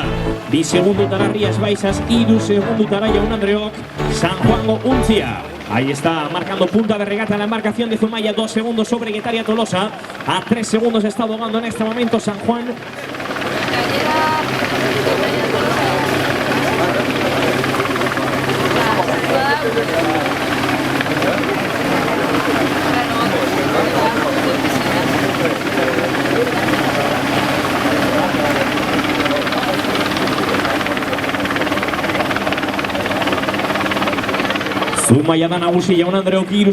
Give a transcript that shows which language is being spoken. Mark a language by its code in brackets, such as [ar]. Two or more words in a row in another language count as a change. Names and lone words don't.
[eu] 2 segundutara Rias Baixas, 3 segundutara Jaun Andreok San Juango Untzia. [es] Ahí está marcando punta de regata en la embarcación de Zumaia, 2 segundos sobre Getaria Tolosa. A 3 segundos está abogando en este momento San Juan. [eu] Zumaia da nagusi Jaun Andreok 3